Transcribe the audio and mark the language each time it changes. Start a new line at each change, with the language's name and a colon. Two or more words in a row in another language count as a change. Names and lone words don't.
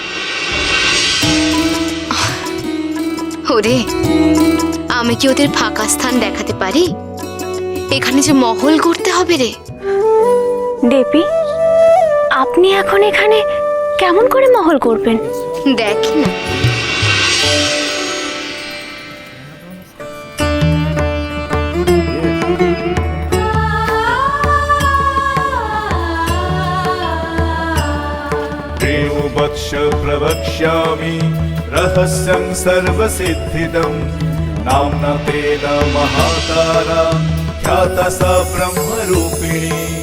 Bangla: ওরে, আমি কি ওদের ফাঁকা স্থান দেখাতে পারি? এখানে যে মহল করতে হবে রে। দেবী, আপনি এখন এখানে কেমন করে মহল করবেন? দেখি না,
Sanskrit: प्रेमवक्ष प्रवक्ष्यामि रहस्यं सर्वसिद्धिदं नाम्ना तेन महातारा ख्याता सा ब्रह्मरूपिणी।